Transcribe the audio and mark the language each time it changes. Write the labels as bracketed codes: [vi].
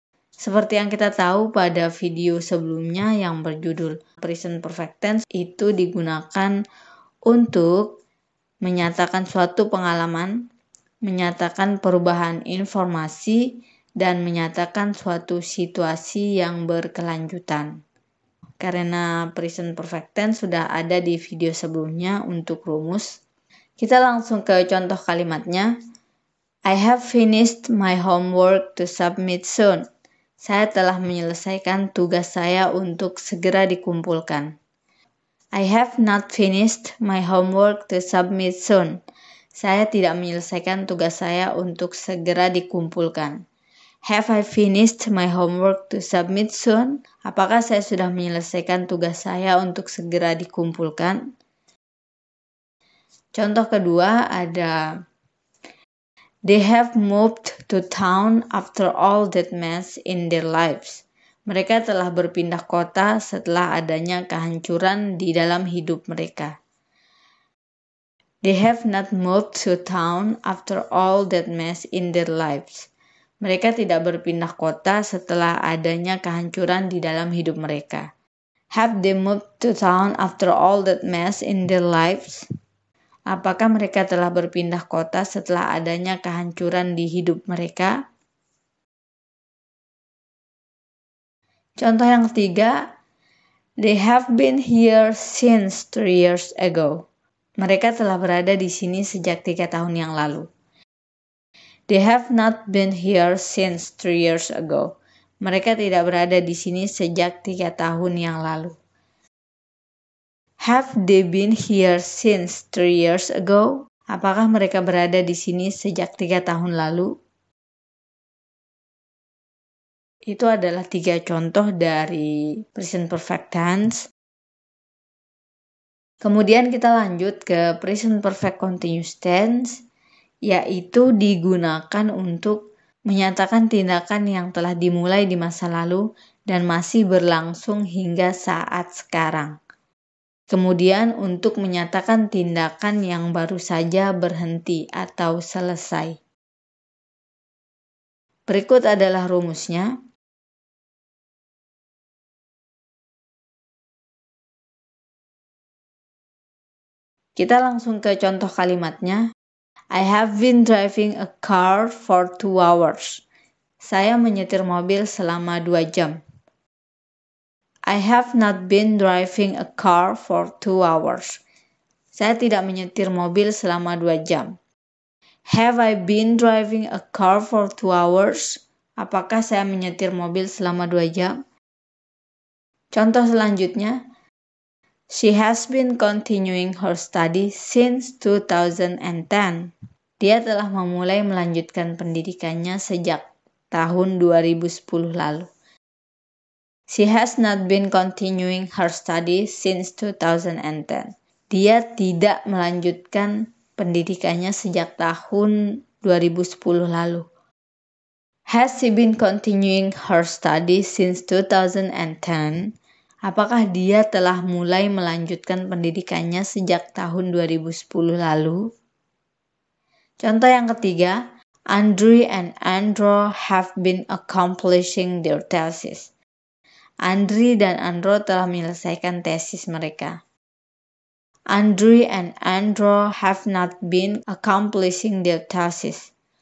[id] Seperti yang kita tahu pada video sebelumnya yang berjudul Present Perfect Tense itu digunakan untuk menyatakan suatu pengalaman, menyatakan perubahan informasi, dan menyatakan suatu situasi yang berkelanjutan. Karena present perfect tense sudah ada di video sebelumnya untuk rumus, kita langsung ke contoh kalimatnya. [en] I have finished my homework to submit soon. [id] Saya telah menyelesaikan tugas saya untuk segera dikumpulkan. [en] I have not finished my homework to submit soon. [id] Saya tidak menyelesaikan tugas saya untuk segera dikumpulkan. [en] Have I finished my homework to submit soon? [id] Apakah saya sudah menyelesaikan tugas saya untuk segera dikumpulkan? Contoh kedua ada [en] They have moved to town after all that mess in their lives. [id] Mereka telah berpindah kota setelah adanya kehancuran di dalam hidup mereka. [en] They have not moved to town after all that mess in their lives. [id] Mereka tidak berpindah kota setelah adanya kehancuran di dalam hidup mereka. [en] Have they moved to town after all that mess in their lives? [id] Apakah mereka telah berpindah kota setelah adanya kehancuran di hidup mereka? Contoh yang ketiga, [en] they have been here since 3 years ago. [id] Mereka telah berada di sini sejak 3 tahun yang lalu. [en] They have not been here since 3 years ago. [id] Mereka tidak berada di sini sejak 3 tahun yang lalu. [en] Have they been here since 3 years ago? [id] Apakah mereka berada di sini sejak 3 tahun lalu? Itu adalah 3 contoh dari present perfect tense. Kemudian kita lanjut ke present perfect continuous tense, yaitu digunakan untuk menyatakan tindakan yang telah dimulai di masa lalu dan masih berlangsung hingga saat sekarang. Kemudian untuk menyatakan tindakan yang baru saja berhenti atau selesai. Berikut adalah rumusnya. Kita langsung ke contoh kalimatnya. [en] I have been driving a car for 2 hours. [id] Saya menyetir mobil selama 2 jam. [en] I have not been driving a car for 2 hours. [id] Saya tidak menyetir mobil selama 2 jam. [en] Have I been driving a car for 2 hours? [id] Apakah saya menyetir mobil selama 2 jam? Contoh selanjutnya. [en] She has been continuing her study since 2010. [id] Dia telah memulai melanjutkan pendidikannya sejak tahun 2010 lalu. [en] She has not been continuing her study since 2010. [id] Dia tidak melanjutkan pendidikannya sejak tahun 2010 lalu. [en] Has she been continuing her study since 2010? [id] Apakah dia telah mulai melanjutkan pendidikannya sejak tahun 2010 lalu? Contoh yang ketiga, [en] Andrew and Andrew have been accomplishing their thesis. [id] Andrew dan Andrew telah menyelesaikan tesis mereka. [en] Andrew and Andrew have not been accomplishing their thesis.